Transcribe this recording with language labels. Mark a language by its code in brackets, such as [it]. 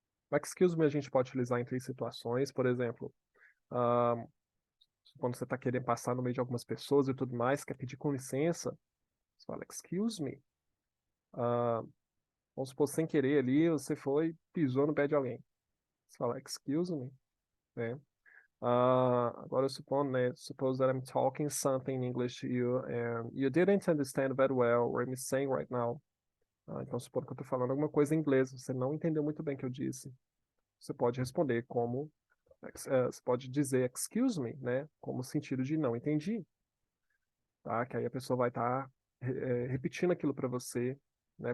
[pt] O excuse me a gente pode utilizar em três situações. Por exemplo, ah, quando você está querendo passar no meio de algumas pessoas e tudo mais, quer pedir com licença, você fala excuse me. Ah, vamos supor, sem querer ali, você foi, pisou no pé de alguém. Você fala excuse me, né? Agora supondo, né? [en] Suppose that I'm talking something in English to you and you didn't understand very well what I'm saying right now. [pt] Então, supondo que eu estou falando alguma coisa em inglês, você não entendeu muito bem o que eu disse. Você pode responder como, você pode dizer excuse me, né? Como sentido de não entendi, tá? Que aí a pessoa vai estar repetindo aquilo para você, né?